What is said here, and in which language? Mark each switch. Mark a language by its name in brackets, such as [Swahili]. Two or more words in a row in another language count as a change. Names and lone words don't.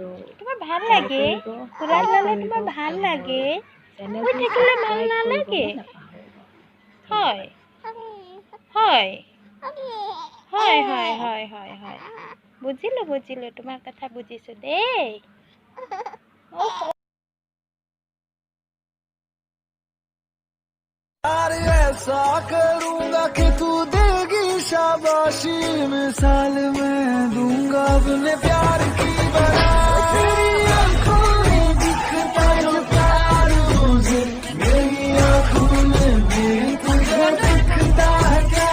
[Assamese] তোমাৰ ভাল লাগে, তোমাৰ ভাল লাগে, থাকিলে ভাল নালাগে। হয় হয় হয় হয় হয় হয় হয়, বুজিলোঁ, তোমাৰ কথা বুজিছোঁ দেই। [Hindi] ऐसा करूंगा कि तू देगी शाबाशी, मिसाल मैं दूंगा अपने प्यार की बना। तेरी आंखों में दिखता जो प्यार मुझे, मेरी आंखों में भी तुझे दिखता है क्या?